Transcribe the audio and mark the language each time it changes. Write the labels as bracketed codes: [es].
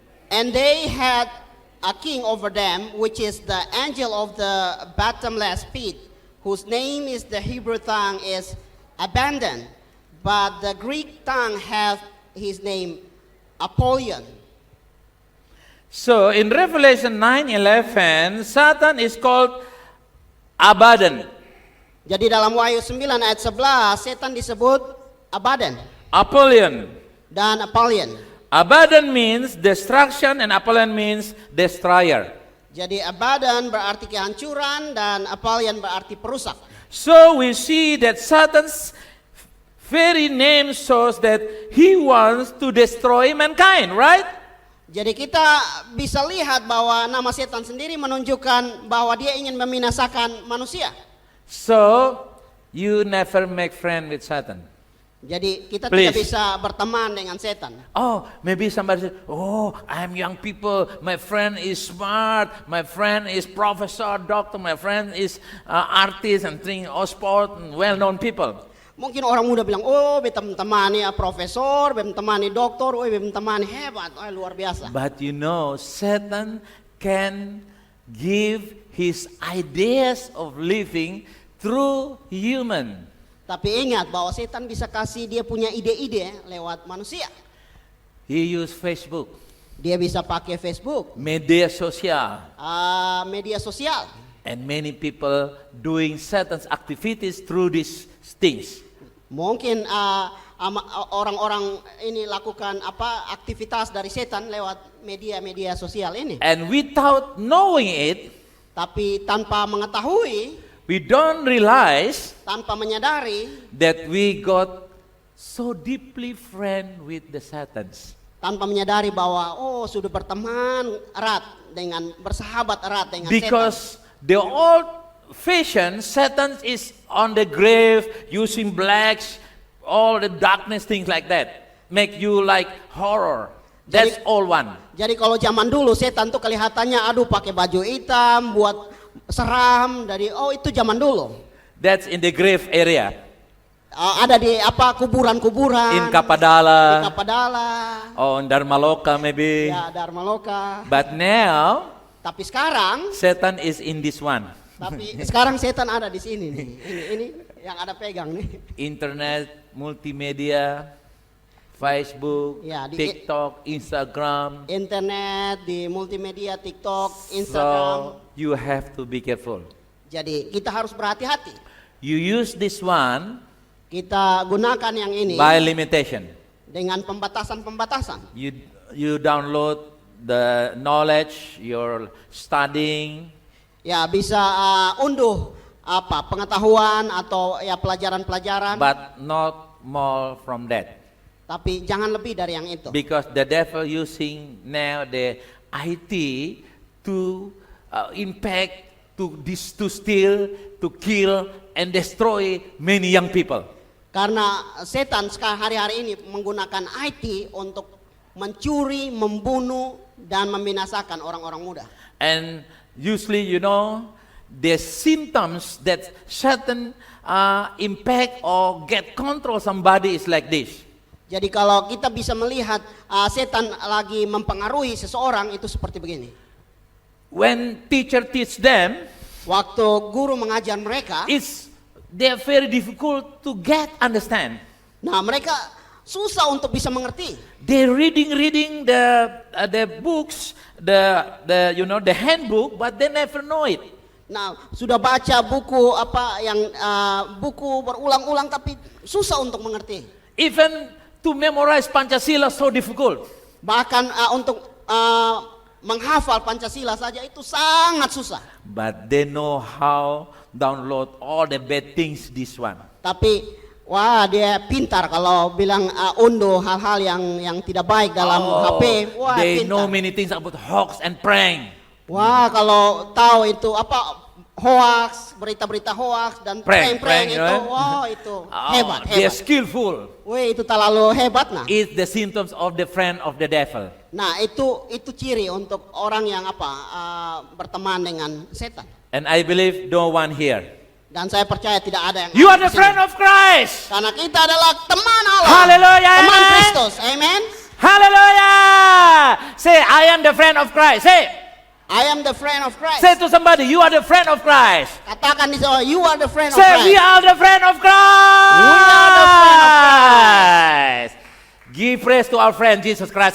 [en] And they had a king over them, which is the angel of the bottomless pit, whose name is the Hebrew tongue is Abandon, but the Greek tongue hath his name Apollyon. So in Revelation 9:11, Satan is called Abaddon. [id] Jadi dalam Wahyu 9 ayat 11, setan disebut Abaddon Apollyon. dan Apollyon. [en] Abaddon means destruction and Apollyon means destroyer. [id] Jadi Abaddon berarti kehancuran dan Apollyon berarti perusak. [en] So we see that Satan's very name shows that he wants to destroy mankind, right? [id] Jadi kita bisa lihat bahwa nama setan sendiri menunjukkan bahwa dia ingin membinasakan manusia. [en] So you never make friend with Satan. [id] Jadi kita [en] Please. [id] tidak bisa berteman dengan setan. [en] Oh, maybe somebody says, oh, I'm young people, my friend is smart, my friend is professor, doctor, my friend is artist and thing, or sport, and well-known people. [id] Mungkin orang muda bilang, oh beta temani profesor, beta temani doktor, oh beta temani hebat, oh luar biasa. [en] But you know, Satan can give his ideas of living through human. [id] Tapi ingat bahwa setan bisa kasih dia punya ide-ide lewat manusia. [en] He use Facebook, [id] Dia bisa pakai Facebook, media sosial, media sosial. [en] and many people doing Satan's activities through these things. [id] Mungkin orang-orang ini lakukan aktivitas dari setan lewat media-media sosial ini. [en] And without knowing it, [id] Tapi tanpa mengetahui, [en] we don't realize [id] tanpa menyadari, [en] that we got so deeply friend with the Satans. [id] tanpa menyadari bahwa sudah berteman erat dengan bersahabat erat dengan setan. [en] Because the old fashion, Satan is on the grave using blacks, all the darkness, things like that. Make you like horror. That's all one. [id] Jadi kalau zaman dulu setan tuh kelihatannya pakai baju hitam buat seram dari itu zaman dulu. [en] That's in the grave area. [id] Ada di kuburan-kuburan. [en] In Kapadala. [id] Di Kapadala. [en] Or in Dharmaloka maybe. [id] Ya, Dharmaloka. [en] But now, [id] Tapi sekarang [en] Satan is in this one. [id] sekarang setan ada di sini nih. Ini yang ada pegang nih. [en] Internet, multimedia, Facebook, [id] Ya, [en] TikTok, Instagram. [id] Internet, di multimedia, TikTok, Instagram. [en] So you have to be careful. [id] Jadi kita harus berhati-hati. [en] You use this one [id] Kita gunakan yang ini [en] by limitation. [id] dengan pembatasan-pembatasan. [en] You download the knowledge you're studying, [id] Ya bisa unduh pengetahuan atau ya pelajaran-pelajaran. [en] but not more from that. [id] Tapi jangan lebih dari yang itu. [en] Because the devil using now the IT to impact to steal, to kill, and destroy many young people. [id] Karena setan hari-hari ini menggunakan IT untuk mencuri, membunuh, dan membinasakan orang-orang muda. [en] And usually, the symptoms that Satan impact or get control somebody is like this. [id] Jadi kalau kita bisa melihat setan lagi mempengaruhi seseorang itu seperti begini. [en] When teacher teach them, [id] Waktu guru mengajar mereka, [en] they're very difficult to understand. [id] nah mereka susah untuk bisa mengerti. [en] They're reading the books, the handbook, but they never know it. [id] Nah, sudah baca buku buku berulang-ulang tapi susah untuk mengerti. [en] Even to memorize Pancasila so difficult. [id] Bahkan untuk menghafal Pancasila saja itu sangat susah. [en] But they know how download all the bad things this one. [id] Tapi dia pintar kalau bilang unduh hal-hal yang tidak baik dalam HP. [en] They [id] Pintar. [en] know many things about hoax and prank. [id] Kalau tahu itu hoax, berita-berita hoax dan Prank, prank itu, [en] right? [id] itu hebat. [en] They're skillful. [id] Itu terlalu hebat nah. [en] It's the symptoms of the friend of the devil. [id] Nah, itu ciri untuk orang yang berteman dengan setan. [en] And I believe no one here. [id] Dan saya percaya tidak ada yang [en] You are [id] di [en] the [id] sini. [en] friend of Christ. [id] Karena kita adalah teman Allah. [en] Hallelujah, [id] Teman [en] amen. [id] Kristus. Amen. [en] Hallelujah. Say, I am the friend of Christ. Say I am the friend of Christ. to somebody, you are the friend of Christ. [id] Katakan di sana, [en] you are the friend of Say, Christ. we are the friend of Christ. We are the friend of Christ. Give praise to our friend Jesus Christ.